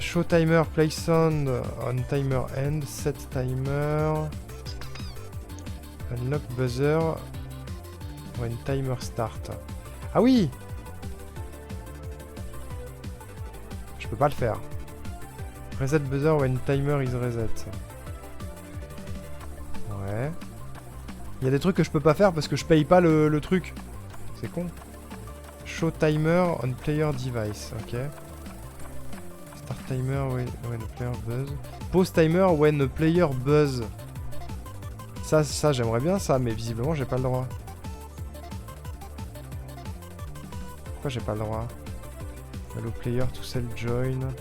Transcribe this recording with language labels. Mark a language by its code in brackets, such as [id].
[en] Show timer, play sound on timer end, set timer, unlock buzzer when timer start. [fr] Ah oui! Je peux pas le faire. [en] Reset buzzer when timer is reset. [fr] Ouais. Il y a des trucs que je peux pas faire parce que je paye pas le truc. C'est con. [en] Show timer on player device, ok. Start timer when a player buzz. Pause timer when a player buzz. [fr] Ça j'aimerais bien ça, mais visiblement j'ai pas le droit. Pourquoi j'ai pas le droit? [en] Allow player to self-join.